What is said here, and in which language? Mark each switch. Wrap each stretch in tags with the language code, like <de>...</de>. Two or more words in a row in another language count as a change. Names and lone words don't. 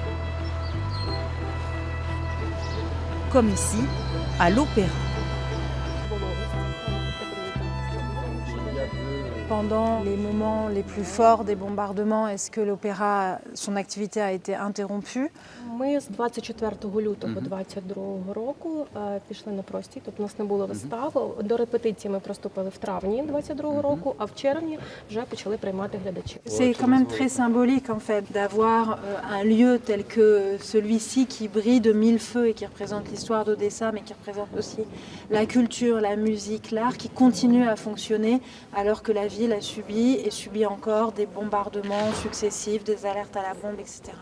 <fr>Comme ici, à l'Opéra. Pendant les moments les plus forts des bombardements, est-ce que l'opéra, son activité a été interrompue?</fr> <uk>Ми з 24 лютого 22 року пішли на простій, тобто у нас не було вистав. До репетиції ми приступили в травні 22 року, а в червні вже почали приймати глядачів.</uk> <fr>C'est quand même très symbolique en fait d'avoir un lieu tel que celui-ci qui brille de mille feux et qui représente l'histoire d'Odessa, mais qui représente aussi la culture, la musique, l'art, qui continue à fonctionner alors que la ville a subi et subit encore des bombardements successifs, des alertes à la bombe, etc.</fr>